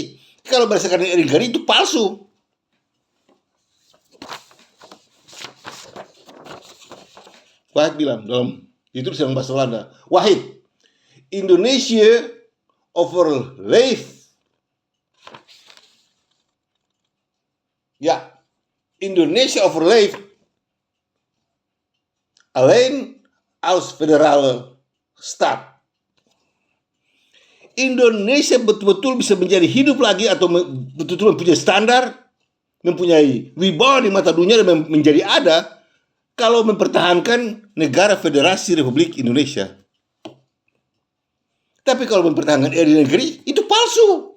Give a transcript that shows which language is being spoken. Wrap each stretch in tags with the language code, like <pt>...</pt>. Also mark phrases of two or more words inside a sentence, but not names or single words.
<id>Kalau berdasarkan RI dan NKRI itu palsu. Wahid bilang dalam ditulis dalam bahasa Belanda, Wahid, Indonesia overleeft.</id> <nl>Ya, Indonesia overleeft alleen als federale staat.</nl> <id>Indonesia betul-betul bisa menjadi hidup lagi atau betul-betul mempunyai standar, mempunyai wibawa di mata dunia dan menjadi ada kalau mempertahankan negara Federasi Republik Indonesia. Tapi kalau mempertahankan RI negeri, itu palsu.</id>